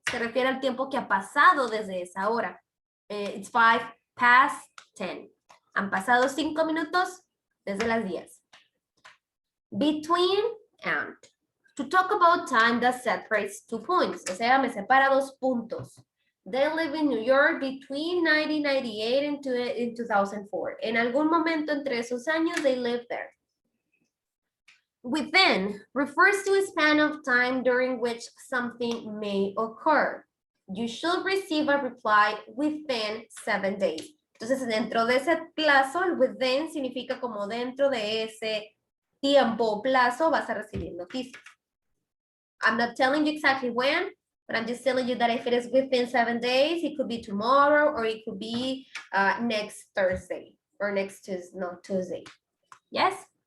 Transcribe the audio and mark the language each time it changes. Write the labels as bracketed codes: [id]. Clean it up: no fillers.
[es] se refiere al tiempo que ha pasado desde esa hora. [en] It's 5 past 10. [es] Han pasado 5 minutos desde las 10. [en] Between and. To talk about time that separates 2 points. [es] O sea, me separa 2 puntos. [en] They live in New York between 1998 and 2004. [es] En algún momento entre esos años, [en] they lived there. Within refers to a span of time during which something may occur. You should receive a reply within 7 days. [es] Entonces, dentro de ese plazo, el within significa como dentro de ese tiempo o plazo vas a recibir noticias. [en] I'm not telling you exactly when, but I'm just telling you that if it is within 7 days, it could be tomorrow or it could be next Thursday or next Tuesday, no, Tuesday. Yes?